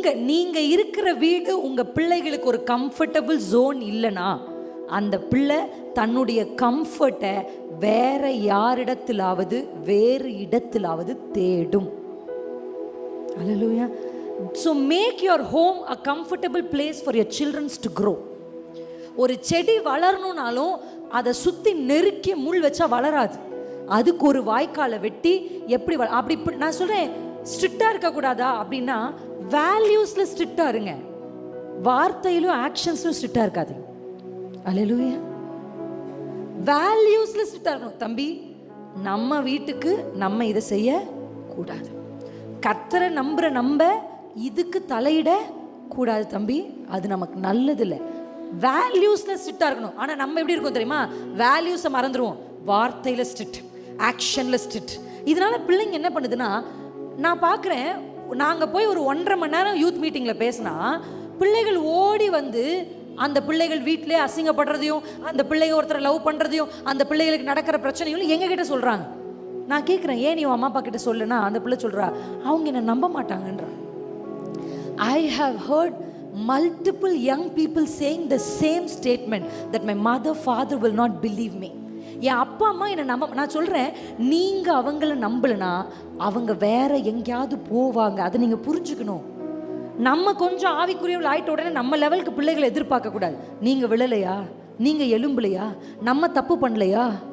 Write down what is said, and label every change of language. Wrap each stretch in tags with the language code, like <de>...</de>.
<ta>நீங்கள் இருக்கிற வீடு உங்கள் பிள்ளைகளுக்கு ஒரு கம்ஃபர்டபுள் ஜோன் இல்லைன்னா, அந்த பிள்ளை தன்னுடைய கம்ஃபர்ட்டை வேற யாரிடத்திலாவது வேறு இடத்திலாவது தேடும். அல்லேலூயா.</ta> <en>So make your home a comfortable place for your children to grow.</en> <ta>ஒரு செடி வளரணும்னாலும் அதை சுற்றி நெருக்கி முள் வச்சா வளராது. அதுக்கு ஒரு வாய்க்காலை வெட்டி எப்படி அப்படி நான் சொல்கிறேன். ஸ்ட்ரிக்டாக இருக்கக்கூடாதா அப்படின்னா, வேல்யூஸில் ஸ்ட்ரிக்டாக இருங்க, வார்த்தையிலும் ஆக்ஷன்ஸ்லும் ஸ்ட்ரிக்டாக இருக்காது. அல்லேலூயா. வேல்யூஸ்ல ஸ்ட்ரிக்டா இருக்கணும். தம்பி, நம்ம வீட்டுக்கு நம்ம இதை செய்ய கூடாது. கர்த்தரை நம்புற நம்ம இதுக்கு தலையிட கூடாது தம்பி, அது நமக்கு நல்லது இல்லை. வேல்யூஸ்ல ஸ்ட்ரிக்டா இருக்கணும். ஆனா நம்ம எப்படி இருக்கோம் தெரியுமா? வேல்யூஸை மறந்துடுவோம், வார்த்தையில ஸ்ட்ரிக்ட், ஆக்ஷன்ல ஸ்ட்ரிக்ட். இதனால பிள்ளைங்க என்ன பண்ணுதுன்னா, நான் பார்க்குறேன், நாங்கள் போய் ஒரு 1.5 மணி நேரம் யூத் மீட்டிங்கில் பேசினா பிள்ளைகள் ஓடி வந்து அந்த பிள்ளைகள் வீட்டிலே அசிங்கப்படுறதையும், அந்த பிள்ளைங்க ஒருத்தரை லவ் பண்ணுறதையும், அந்த பிள்ளைகளுக்கு நடக்கிற பிரச்சனையும் எங்ககிட்ட சொல்கிறாங்க. நான் கேட்குறேன், ஏன் நீ அம்மா அப்பா கிட்ட சொல்லுன்னா அந்த பிள்ளை சொல்கிறா, அவங்க என்னை நம்ப மாட்டாங்கன்றா.</ta> <en>I have heard multiple young people saying the same statement that my mother father will not believe me.</en> <ta>என் அப்பா அம்மா என்னை நம்ப. நான் சொல்கிறேன், நீங்கள் அவங்கள நம்பலைன்னா அவங்க வேற எங்கேயாவது போவாங்க. அதை நீங்கள் புரிஞ்சுக்கணும். நம்ம கொஞ்சம் ஆவிக்குரியவள் ஆயிட்ட உடனே நம்ம லெவலுக்கு பிள்ளைகளை எதிர்பார்க்க கூடாது. நீங்கள் விழலையா, நீங்கள் எலும்பலையா, நம்ம தப்பு பண்ணலையா?</ta>